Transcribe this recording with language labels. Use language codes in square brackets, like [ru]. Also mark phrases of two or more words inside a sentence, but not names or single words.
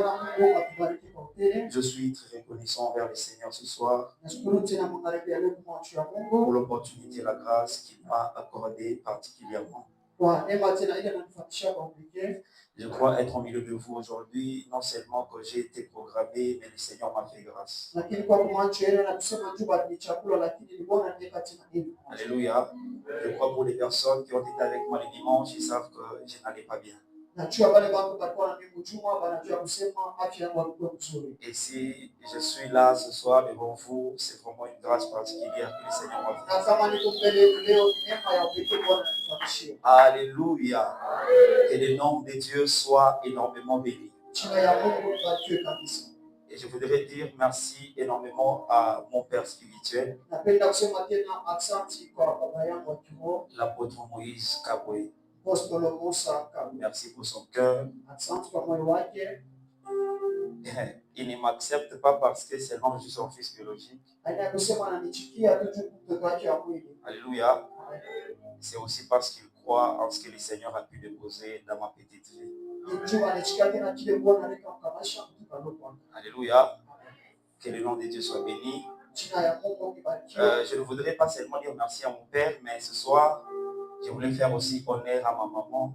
[fr] Je suis très reconnaissant envers le Seigneur ce soir pour l'opportunité et la grâce qu'il m'a accordée particulièrement Je crois être au milieu de vous aujourd'hui, non seulement que j'ai été programmé, mais le Seigneur m'a fait grâce. [sw] lakini kwa kumwachilia na kusema tu bado ni chakula, lakini ni Bwana ndiye katika hili. [fr] Alléluia. Je crois pour les personnes qui ont été avec moi le dimanche, ils savent que je n'allais pas bien. [sw] Najua wale watu walikuwa na mimi mjuma, wanajua kusema afya yangu haikuwa nzuri. [fr] Et si je suis là ce soir devant vous, c'est vraiment une grâce particulière que le Seigneur m'a fait. [sw] Na kama niko mbele yenu leo, ni neema ya pekee Bwana ananipatia. [fr] Alléluia. Que le nom de Dieu soit énormément béni. [sw] Jina ya Mungu libarikiwe kabisa. [fr] Et je voudrais dire merci énormément à mon père spirituel, [sw] Napenda kusema tena asante kwa baba yangu wa kiroho, [fr] l'apôtre Moïse Kabwe. [sw] Apostolo Musa Kabwe. [fr] Merci pour son cœur. [sw] Asante kwa moyo wake. [fr] Il ne m'accepte pas parce que seulement je suis son fils biologique. [sw] Aina kusema ananichukia tu juu mtoto wake wa mwili. [fr] Alléluia. C'est aussi parce qu'il croit en ce que le Seigneur a pu déposer dans ma petite vie. Alléluia. Que le nom de Dieu soit béni. Je ne voudrais pas seulement dire merci à mon père, mais ce soir, je voulais faire aussi honneur à ma maman.